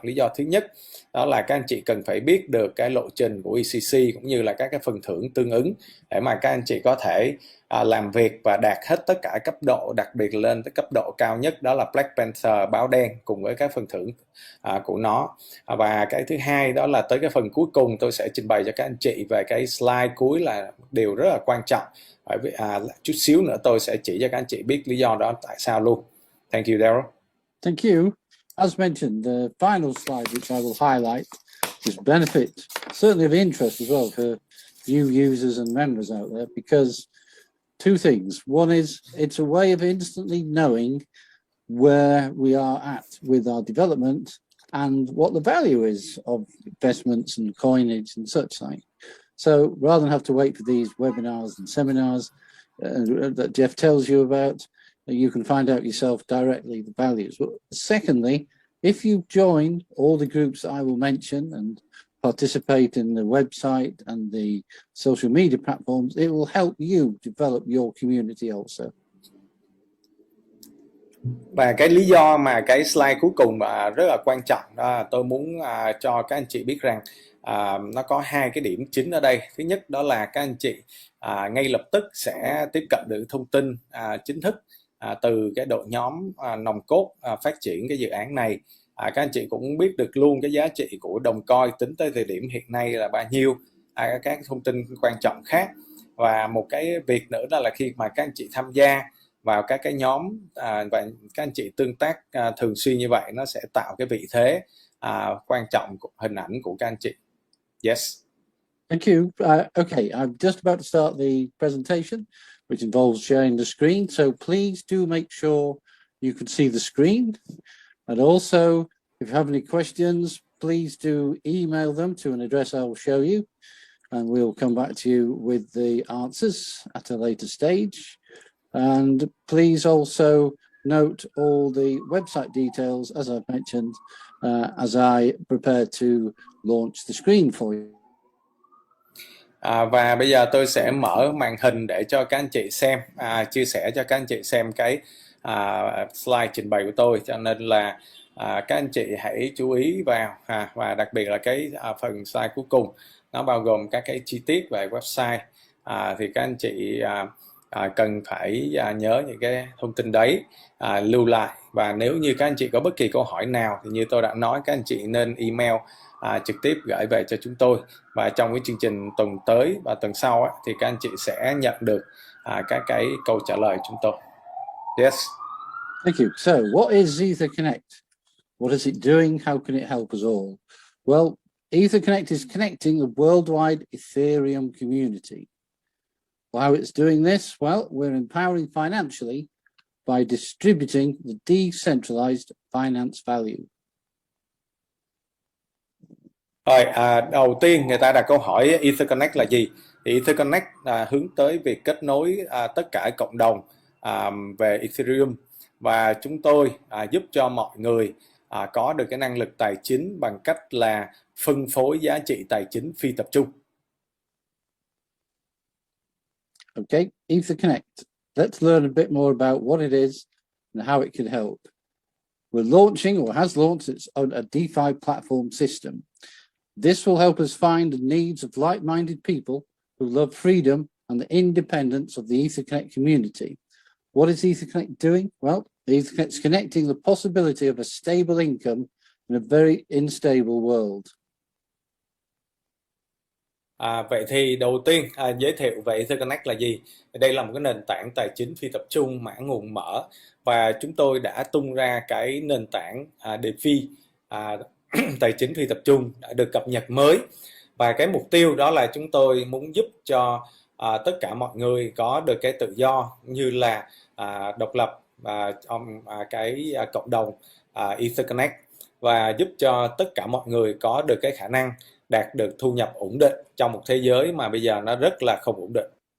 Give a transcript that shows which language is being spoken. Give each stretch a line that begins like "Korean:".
Vietnamese: Lý do thứ nhất đó là các anh chị cần phải biết được cái lộ trình của ECC cũng như là các cái phần thưởng tương ứng để mà các anh chị có thể làm việc và đạt hết tất cả cấp độ, đặc biệt lên tới cấp độ cao nhất đó là Black Panther, báo đen, cùng với các phần thưởng của nó. Và cái thứ hai đó là tới cái phần cuối cùng tôi sẽ trình bày cho các anh chị về cái slide cuối, là điều rất là quan trọng. Bởi vì chút xíu nữa tôi sẽ chỉ cho các anh chị biết lý do đó tại sao luôn.
English: Thank you, Daryl. Thank you. As mentioned, the final slide which I will highlight is benefit, certainly of interest as well for new users and members out there, because two things. One is it's a way of instantly knowing where we are at with our development and what the value is of investments and coinage and such like. So rather than have to wait for these webinars and seminars that Jeff tells you about, you can find out yourself directly the values. But secondly, if you join all the groups I will mention and participate in the website and the social media platforms, it will help you develop your community also.
Vietnamese: Và cái lý do mà cái slide cuối cùng rất là quan trọng đó, tôi muốn cho các anh chị biết rằng nó có hai cái điểm chính ở đây. Thứ nhất đó là các anh chị ngay lập tức sẽ tiếp cận được thông tin chính thức từ cái đội nhóm nòng cốt phát triển cái dự án này. Các anh chị cũng biết được luôn cái giá trị của đồng coin tính tới thời điểm hiện nay là bao nhiêu, các thông tin quan trọng khác. Và một cái việc nữa đó là khi mà các anh chị tham gia vào các cái nhóm và các anh chị tương tác thường xuyên như vậy, nó sẽ tạo cái vị thế quan trọng của hình ảnh của các anh chị.
English: Yes. Thank you. Okay, I'm just about to start the presentation, which involves sharing the screen. So please do make sure you can see the screen. And also, if you have any questions, please do email them to an address I will show you, and we'll come back to you with the answers at a later stage. And please also note all the website details, as I've mentioned, as I prepare to launch the screen for you.
Vietnamese: Và bây giờ tôi sẽ mở màn hình để cho các anh chị xem, chia sẻ cho các anh chị xem cái slide trình bày của tôi, cho nên là các anh chị hãy chú ý vào, và đặc biệt là cái phần slide cuối cùng nó bao gồm các cái chi tiết về website, thì các anh chị cần phải nhớ những cái thông tin đấy, lưu lại. Và nếu như các anh chị có bất kỳ câu hỏi nào thì như tôi đã nói, các anh chị nên email trực tiếp gửi về cho chúng tôi, và trong cái chương trình tuần tới và tuần sau thì các anh chị sẽ nhận được các cái câu trả lời chúng tôi.
English: Yes. Thank you. So what is Ether Connect? What is it doing? How can it help us all? Well, Ether Connect is connecting a worldwide Ethereum community. How it's doing this? Well, we're empowering financially by distributing the decentralized finance value.
Vietnamese: Rồi, đầu tiên người ta đặt câu hỏi EtherConnect là gì? Thì EtherConnect hướng tới việc kết nối tất cả cộng đồng về Ethereum, và chúng tôi giúp cho mọi người có được cái năng lực tài chính bằng cách là phân phối giá trị tài chính phi tập trung.
English: Okay, EtherConnect. Let's learn a bit more about what it is and how it can help. We're launching, or has launched, its own a DeFi platform system. This will help us find the needs of like-minded people who love freedom and the independence of the EtherConnect community. What is EtherConnect doing? Well, EtherConnect's connecting the possibility of a stable income in a very unstable world.
Vietnamese: Vậy thì đầu tiên giới thiệu về EtherConnect là gì? Đây là một cái nền tảng tài chính phi tập trung mã nguồn mở, và chúng tôi đã tung ra cái nền tảng DeFi tài chính phi tập trung đã được cập nhật mới, và cái mục tiêu đó là chúng tôi muốn giúp cho tất cả mọi người có được cái tự do như là độc lập trong cái cộng đồng EtherConnect, và giúp cho tất cả mọi người có được cái khả năng đạt được thu nhập ổn định trong một thế giới mà bây giờ nó rất là không ổn định.